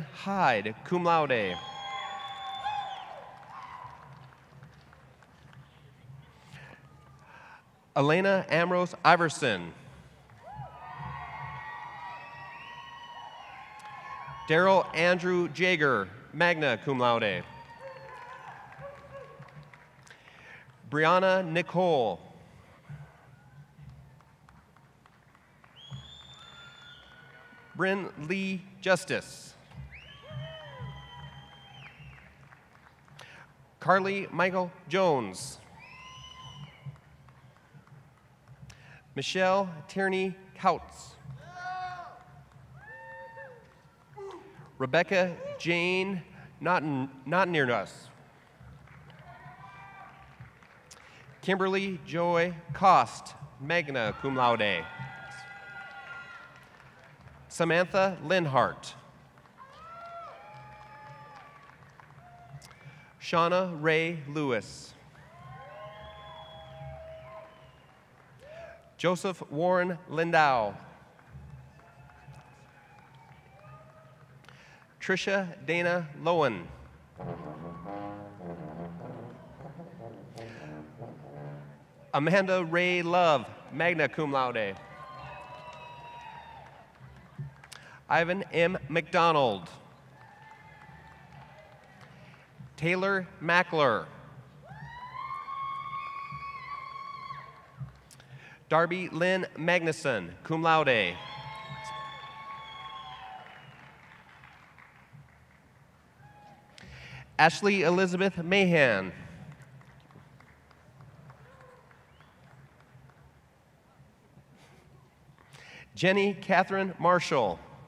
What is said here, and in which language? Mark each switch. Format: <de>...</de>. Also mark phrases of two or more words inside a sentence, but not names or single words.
<en>Hyde,</en> <la>cum laude.</la> <en>Elena Ambrose Iverson. Daryl Andrew Jager,</en> <la>magna cum laude.</la> <en>Brianna Nicole. Bryn Lee Justice. Carly Michael Jones. Michelle Tierney Kautz. Rebecca Jane not near us. Kimberly Joy Cost,</en> <la>magna cum laude.</la> <en>Samantha Linhart. Shauna Ray Lewis. Joseph Warren Lindau. Trisha Dana Lowen. Amanda Ray Love,</en> <la>magna cum laude.</la> <en>Ivan M. McDonald. Taylor Mackler. Darby Lynn Magnuson,</en> <la>cum laude.</la> <en>Ashley Elizabeth Mahan. Jenny Catherine Marshall.</en>